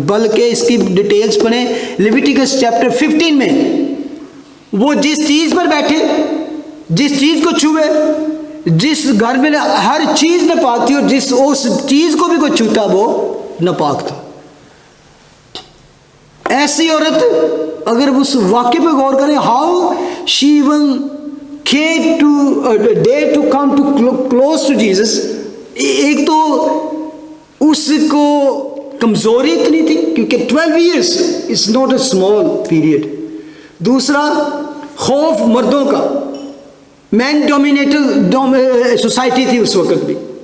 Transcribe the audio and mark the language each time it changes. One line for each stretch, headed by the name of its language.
Hindi: बल्कि इसकी डिटेल्स पढ़ें लेविटिकस चैप्टर 15 में, वो जिस चीज़ पर बैठे, जिस चीज़ को छुए, जिस घर में हर चीज़ नापाक थी, और जिस उस चीज़ को भी कोई छूता वो नापाक था। ऐसी औरत अगर उस वाक्य पे गौर करें,
English: How she even dare to come to close to Jesus.
Hindi: एक तो उसको कमजोरी इतनी थी क्योंकि
English: 12 years is not a small period.
Hindi: दूसरा खौफ मर्दों का, मैन डोमिनेटेड सोसाइटी थी उस वक्त भी।